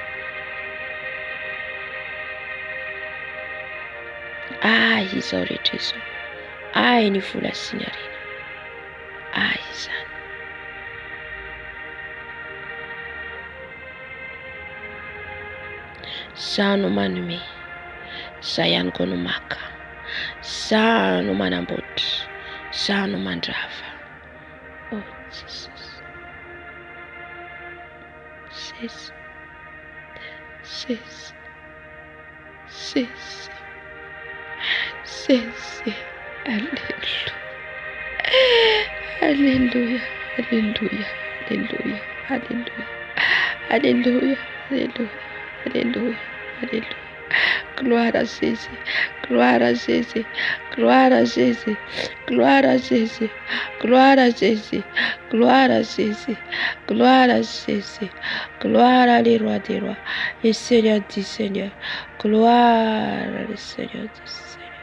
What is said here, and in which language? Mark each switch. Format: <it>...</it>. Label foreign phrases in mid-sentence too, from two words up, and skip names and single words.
<mg>Ay izao rehetra izao, ay ny vola sy ny harena, ay izany. Zaho no manome, zaho ihany koa no maka, zaho no manamboatra, zaho no mandrava. Oh Jesus, sesa, sesa, sesa, sesa.</mg> <fr>Alléluia, alléluia, alléluia, alléluia, alléluia, alléluia, alléluia, alléluia. Gloire à Jésus, gloire à Jésus, gloire à Jésus, gloire à Jésus, gloire à Jésus, gloire à Jésus, gloire à Jésus, gloire à les rois des rois, le Seigneur du Seigneur, gloire au Seigneur du Seigneur.</fr>